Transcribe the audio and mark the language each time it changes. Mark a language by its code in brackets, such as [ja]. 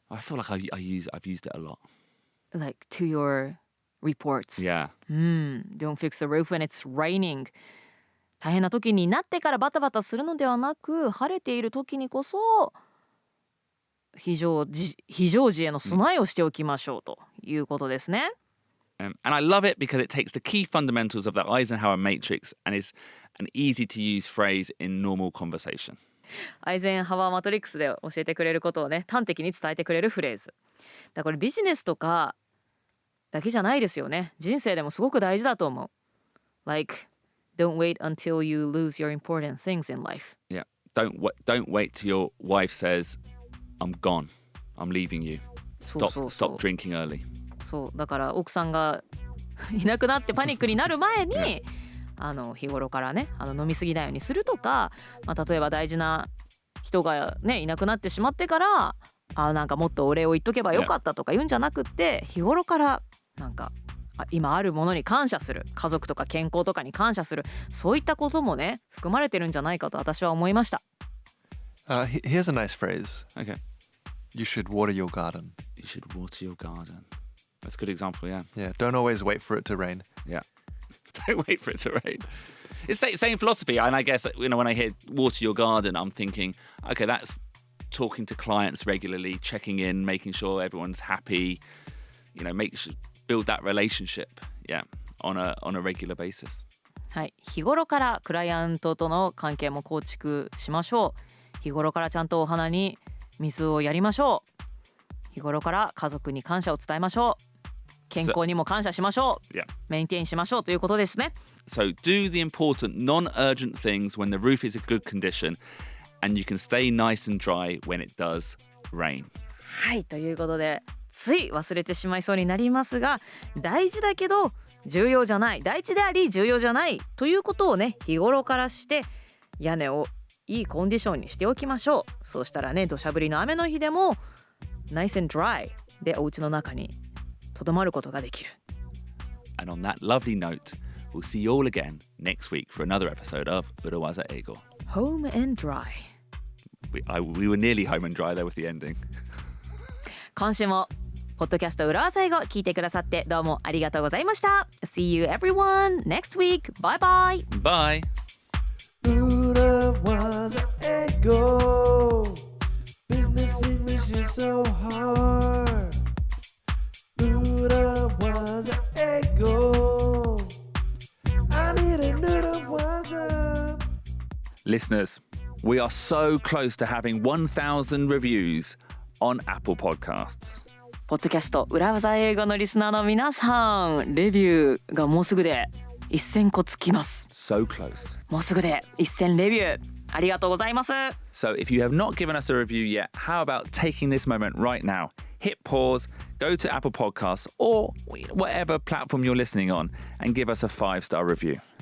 [en] I feel like I've used it a lot. Like to your reports. Yeah. Don't fix a roof when it's raining. [ja] 大変な時になってからバタバタするのではなく、晴れている時にこそ非常時への備えをしておきましょうということですね。 [en] And I love it because it takes the key fundamentals of the Eisenhower matrix and is an easy to use phrase in normal conversation. [ja] アイゼンハワーマトリックスで教えてくれることをね端的に伝えてくれるフレーズだ。これビジネスとかだけじゃないですよね。人生でもすごく大事だと思う。 [en] Like don't wait until you lose your important things in life. Yeah. Don't wait till your wife says I'm gone. I'm leaving you. Stop drinking early. [ja] そうだから奥さんがいなくなってパニックになる前に日頃からね飲み過ぎないようにするとか、例えば大事な人がねいなくなってしまってからなんかもっとお礼を言っとけばよかったとか言うんじゃなくって、日頃からなんか今あるものに感謝する、家族とか健康とかに感謝する、そういったこともね含まれてるんじゃないかと私は思いました。 [en] Here's a nice phrase. Okay. You should water your garden. You should water your garden. That's a good example, yeah. Yeah, don't always wait for it to rain. Yeah. Don't wait for it to rain. It's the same philosophy. And I guess, when I hear water your garden, I'm thinking, okay, that's talking to clients regularly, checking in, making sure everyone's happy, build that relationship, yeah, on a regular basis. [ja] はい、日頃からクライアントとの関係も構築しましょう。日頃からちゃんとお花に水をやりましょう。日頃から家族に感謝を伝えましょう。健康にも感謝しましょう。メインテインしましょうということですね。 [en] So do the important non-urgent things when the roof is in good condition and you can stay nice and dry when it does rain. [ja] はい、ということでつい忘れてしまいそうになりますが、大事だけど重要じゃない、大事であり重要じゃないということをね日頃からして屋根をいいコンディションにしておきましょう。そうしたらね土砂降りの雨の日でも [en] Nice and dry [ja] でお家の中にとどまることができる。 [en] And on that lovely note, we'll see you all again next week for another episode of 裏技英語 Home and dry. We were nearly home and dry there with the ending. [ja] 今週もポッドキャスト裏技英語聞いてくださってどうもありがとうございました。 [en] See you everyone next week. Bye bye. Bye. 裏技英語 Business English is so hard. 裏技英語 I need a 裏技 Listeners, we are so close to having 1,000 reviews on Apple Podcasts. [ja] ポッドキャスト裏技英語のリスナーの皆さん、レビューがもうすぐで1000個つきます。 [en] So close. [ja] もうすぐで1000レビューありがとうございます。 [en] So if you have not given us a review yet, how about taking this moment right now? Hit pause, go to Apple Podcasts or whatever platform you're listening on and give us a 5-star review.